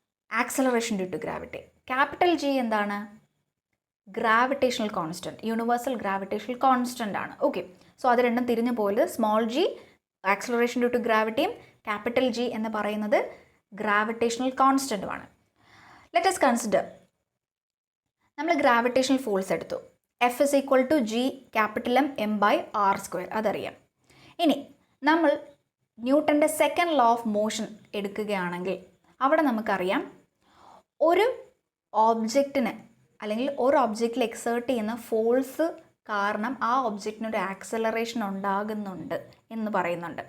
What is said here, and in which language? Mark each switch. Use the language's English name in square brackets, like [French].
[Malayalam] Acceleration due to gravity. Capital G എന്താണ്? Gravitational constant, universal gravitational constant ആണ്. Okay, so അത് രണ്ടും തിരിഞ്ഞു പോയത് small G acceleration due to ഗ്രാവിറ്റിയും capital G എന്ന് പറയുന്നത് ഗ്രാവിറ്റേഷണൽ കോൺസ്റ്റൻറ്റുമാണ്. ലെറ്റ് us കൺസിഡർ, നമ്മൾ ഗ്രാവിറ്റേഷണൽ ഫോഴ്സ് എടുത്തു. [English] F is equal to G capital M by R square, [Malayalam] അതറിയാം. ഇനി നമ്മൾ ന്യൂട്ടൻ്റെ സെക്കൻഡ് ലോ ഓഫ് മോഷൻ എടുക്കുകയാണെങ്കിൽ അവിടെ നമുക്കറിയാം ഒരു ഒബ്ജക്റ്റിന് അല്ലെങ്കിൽ ഒരു ഒബ്ജക്റ്റിൽ എക്സേർട്ട് ചെയ്യുന്ന ഫോഴ്സ് കാരണം ആ ഒബ്ജക്റ്റിനൊരു ആക്സലറേഷൻ ഉണ്ടാകുന്നുണ്ട് എന്ന് പറയുന്നുണ്ട്.